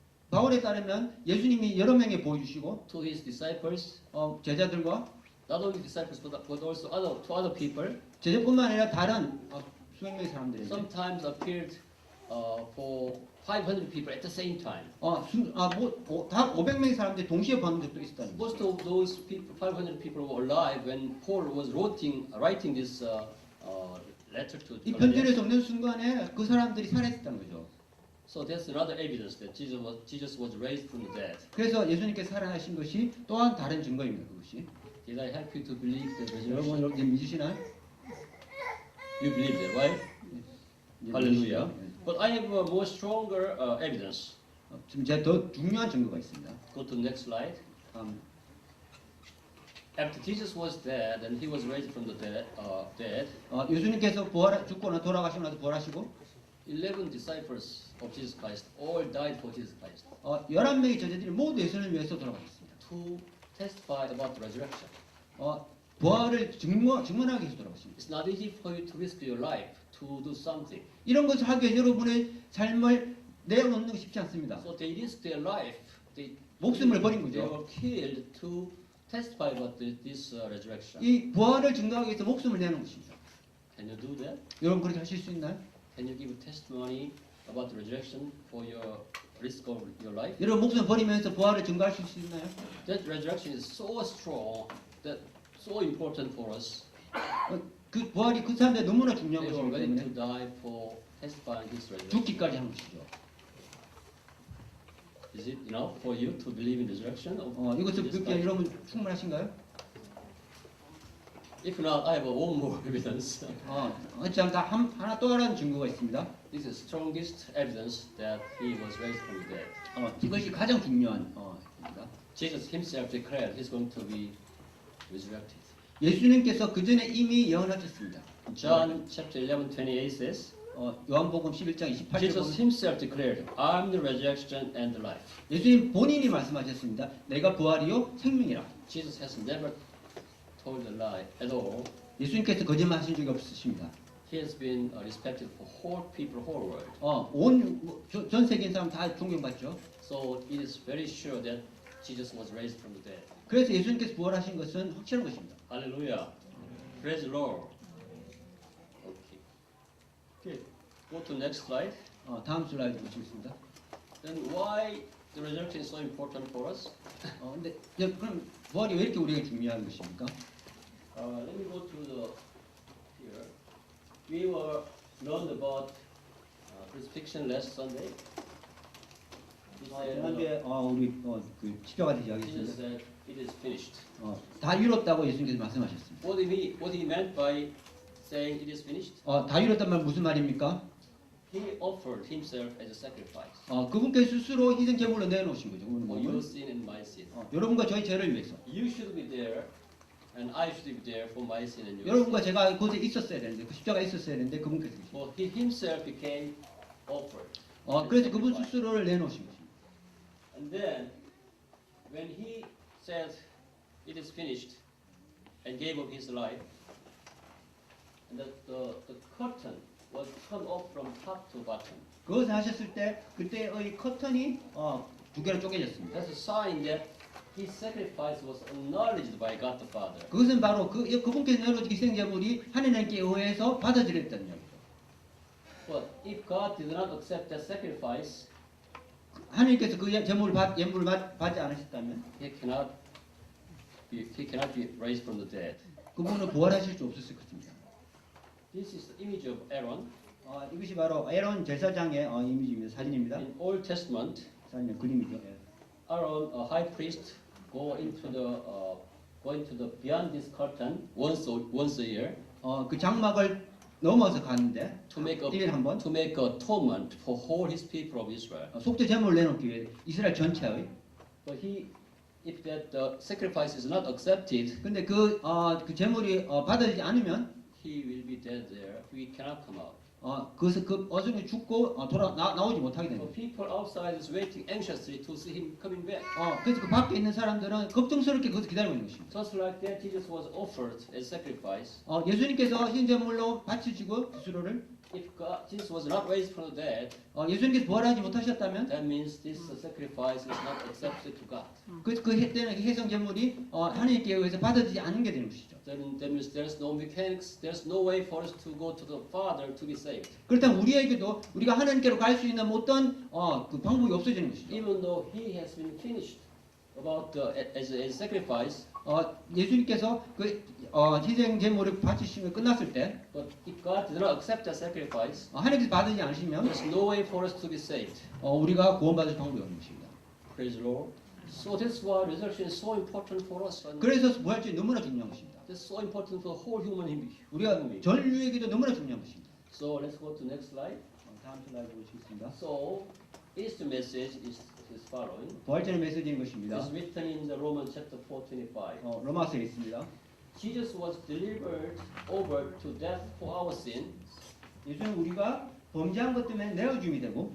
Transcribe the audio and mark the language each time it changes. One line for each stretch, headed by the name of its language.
Korean: 바울에 따르면 예수님이 여러 명에 보여주시고
English: to his disciples,
Korean: 제자들과
English: not only disciples but also to other people.
Korean: 제자뿐만 아니라 다른 수백 명의 사람들에게
English: Sometimes appeared for 500 people at the same time.
Korean: 다 500명의 사람들이 동시에 보는 적도 있었다는 거죠.
English: Most of those people, 500 people, were alive when Paul was writing this letter to
Korean: 이
English: Galatians.
Korean: 편지를 적는 순간에 그 사람들이 살아있었다는 거죠.
English: So that's another evidence that Jesus was raised from the dead.
Korean: 그래서 예수님께서 살아나신 것이 또한 다른 증거입니다. 그것이.
English: Did I help you to believe the
Korean: 여러분 이렇게 믿으시나요?
English: You believe that, right?
Korean: 예,
English: Hallelujah.
Korean: 믿으시죠?
English: But I have a more stronger evidence.
Korean: 지금 제가 더 중요한 증거가 있습니다.
English: Go to the next slide. After Jesus was dead and he was raised from the dead,
Korean: 예수님께서 죽고 돌아가시고 나서 부활하시고
English: 11 disciples of Jesus Christ all died for Jesus Christ
Korean: 11명의 제자들이 모두 예수님을 위해서 돌아가셨습니다.
English: to testify about the resurrection.
Korean: 부활을 증언하기 위해서 돌아오십니다.
English: It's not easy for you to risk your life to do something.
Korean: 이런 것을 하기 위해서 여러분의 삶을 내어놓는 게 쉽지 않습니다.
English: So they risked their life.
Korean: 목숨을 버린
English: They
Korean: 거죠.
English: were killed to testify about this resurrection.
Korean: 이 부활을 증거하기 위해서 목숨을 내는 것입니다.
English: Can you do that?
Korean: 여러분 그렇게 하실 수 있나요?
English: Can you give testimony about the resurrection for your risk of your life?
Korean: 여러분 목숨을 버리면서 부활을 증거하실 수 있나요?
English: That resurrection is so strong, that so important for us.
Korean: 그 부활이 그 사람들 너무나 중요한
English: They were
Korean: 것이기
English: willing to
Korean: 때문에
English: die for testifying this resurrection.
Korean: 죽기까지 한 것이죠.
English: Is it enough for you to believe in resurrection?
Korean: 이것을
English: This
Korean: 믿기에
English: life?
Korean: 여러분 충분하신가요?
English: If not, I have one more evidence.
Korean: 그렇지 않다 하나 또 하나는 증거가 있습니다.
English: This is strongest evidence that he was raised from the dead.
Korean: 이것이 가장 중요한 입니다.
English: Jesus himself declared he's going to be resurrected.
Korean: 예수님께서 그 전에 이미 예언하셨습니다.
English: John chapter 11:28 says,
Korean: 요한복음 11장 28절
English: Jesus
Korean: 보면
English: himself declared, "I'm the resurrection and the life."
Korean: 예수님 본인이 말씀하셨습니다. 내가 부활이요 생명이라.
English: Jesus has never told a lie at all.
Korean: 예수님께서 거짓말하신 적이 없으십니다.
English: He has been respected for whole people, whole world.
Korean: 전 세계 사람 다 존경받죠.
English: So it is very sure that Jesus was raised from the dead.
Korean: 그래서 예수님께서 부활하신 것은 확실한 것입니다.
English: Hallelujah. Praise the Lord. Okay. Go to next slide.
Korean: 다음 슬라이드 보시겠습니다.
English: Then why the resurrection is so important for us?
Korean: 근데 그럼 부활이 왜 이렇게 우리에게 중요한 것입니까?
English: Let me go to the here. We were learned about crucifixion last Sunday.
Korean: 지난주에 우리 그 십자가 대지
English: Jesus
Korean: 하겠습니다.
English: said it is finished.
Korean: 다 이뤘다고 예수님께서 말씀하셨습니다.
English: What he meant by saying it is finished?
Korean: 다 이뤘단 말 무슨 말입니까?
English: He offered himself as a sacrifice
Korean: 그분께서 스스로 희생 제물로 내놓으신 거죠. 오늘
English: for
Korean: 몸을.
English: your sin and my sin.
Korean: 여러분과 저희 죄를 위해서.
English: You should be there, and I should be there for my sin and your sin.
Korean: 여러분과 제가 그곳에 있었어야 되는데 그 십자가에 있었어야 되는데 그분께서 계십니다.
English: Well, he himself became offered.
Korean: 그래서 그분 스스로를 내놓으신 것입니다.
English: And then, when he said it is finished and gave up his life, and the curtain was torn off from top to bottom.
Korean: 그것을 하셨을 때 그때의 커튼이 두 개로 쪼개졌습니다.
English: That's a sign that his sacrifice was acknowledged by God the Father.
Korean: 그것은 바로 그분께서 내놓으신 희생 제물이 하나님께 의해서 받아들였다는 이야기죠.
English: But if God did not accept that sacrifice,
Korean: 하나님께서 그 제물을 받지 않으셨다면
English: he cannot be raised from the dead.
Korean: 그분은 부활하실 수 없었을 것입니다.
English: This is the image of Aaron.
Korean: 이것이 바로 에론 제사장의 이미지입니다. 사진입니다.
English: In Old Testament,
Korean: 사진 그림이죠.
English: Aaron, a high priest, go into the beyond this curtain once a year
Korean: 그 장막을 넘어서 가는데
English: to make
Korean: 1년에 한 번
English: to make atonement for all his people of Israel.
Korean: 속죄 제물을 내놓기 위해 이스라엘 전체의.
English: But if that sacrifice is not accepted,
Korean: 근데 그 제물이 받아들이지 않으면
English: he will be dead there. He cannot come out.
Korean: 그것을 그 어순이 죽고 나오지 못하게
English: So
Korean: 됩니다.
English: people outside is waiting anxiously to see him coming back.
Korean: 그래서 그 밖에 있는 사람들은 걱정스럽게 그것을 기다리고 있는 것입니다.
English: Just like that, Jesus was offered as sacrifice.
Korean: 예수님께서 희생제물로 바치시고 스스로를
English: If Jesus was not raised from the dead,
Korean: 예수님께서 부활하지 못하셨다면
English: that means this sacrifice is not accepted to God.
Korean: 그 때는 희생제물이 하나님께 의해서 받아들이지 않는 게 되는 것이죠.
English: Then that means there's no mechanics, there's no way for us to go to the Father to be saved.
Korean: 그렇다면 우리에게도 우리가 하나님께로 갈 수 있는 어떤 그 방법이 없어지는 것이죠.
English: Even though He has been finished about as a sacrifice,
Korean: 예수님께서 그 희생제물을 바치시면 끝났을 때
English: but if God did not accept that sacrifice,
Korean: 하나님께서 받으지 않으시면
English: there's no way for us to be saved.
Korean: 우리가 구원받을 방법이 없는 것입니다.
English: Praise the Lord. So that's why resurrection is so important for us. And
Korean: 그래서 부활절이 너무나 중요한 것입니다.
English: that's so important for the whole human being.
Korean: 우리가 전류에게도 너무나 중요한 것입니다.
English: So let's go to next slide.
Korean: 다음 슬라이드 보시겠습니다.
English: So Easter message is following.
Korean: 부활절의 메시지인 것입니다.
English: It's written in the Romans chapter 4:25.
Korean: 로마서에 있습니다.
English: Jesus was delivered over to death for our sin.
Korean: 예수는 우리가 범죄한 것 때문에 내어줌이 되고